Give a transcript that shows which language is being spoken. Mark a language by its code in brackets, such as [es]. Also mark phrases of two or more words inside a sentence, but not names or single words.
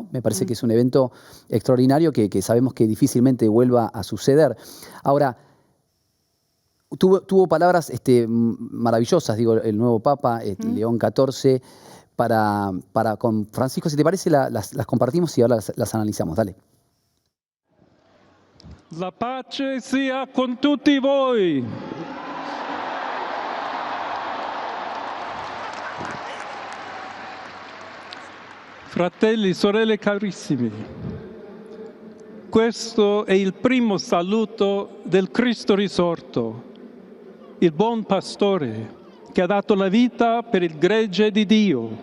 [es] Me parece que es un evento extraordinario que sabemos que difícilmente vuelva a suceder. Ahora, tuvo palabras maravillosas, digo, el nuevo Papa, León XIV, con Francisco. Si te parece, las compartimos y ahora las analizamos. Dale. [it] La pace sia con tutti voi. Fratelli, sorelle carissimi, questo è il primo saluto del Cristo risorto, il buon pastore che ha dato la vita per il gregge di Dio.